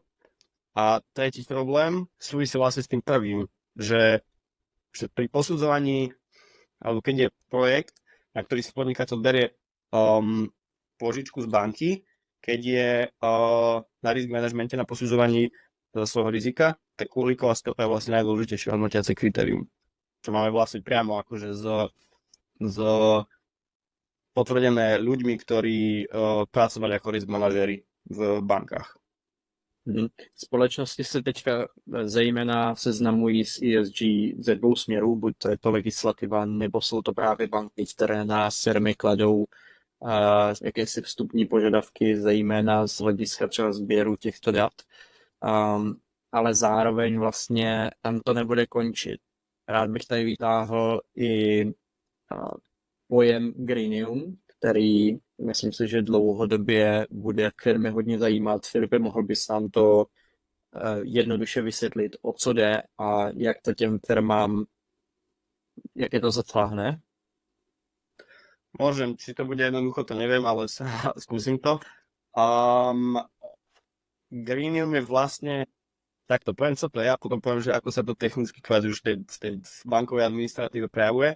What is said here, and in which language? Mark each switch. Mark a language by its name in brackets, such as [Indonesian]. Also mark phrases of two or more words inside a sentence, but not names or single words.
[Slovak] A tretí problém súvisí vlastne s tým prvým, že pri posudzovaní, alebo keď je projekt, na ktorý si podnikateľ berie požičku z banky, keď je na [English] risk managemente, [Slovak] na posudzovaní svojho rizika, tak uhlíková stopa je vlastne najdôležitejšie hodnotiace kritérium. Čo máme vlastne priamo akože z potvrdené ľuďmi, ktorí pracovali ako risk manažéri v bankách. [Czech] Společnosti se teďka zejména seznamují s ESG ze dvou směrů, buď to je to legislativa, nebo jsou to právě banky, které nás firmy kladou jakési vstupní požadavky, zejména z hlediska třeba sběru těchto dat. Ale zároveň vlastně tam to nebude končit. Rád bych tady vytáhl i pojem greenium, který myslím si, že dlouhodobě bude firmy hodně zajímat. Filipe, mohl bys nám to jednoduše vysvětlit, o co jde a jak to těm firmám, jak je to zatáhne? [Slovak] Môžem, či to bude jednoducho, to neviem, ale skúsim to. Greenium je vlastne, takto poviem, [Czech] co to je, [Slovak] a potom poviem, že ako sa to technicky kvázi už v tej bankovej administratíve prejavuje.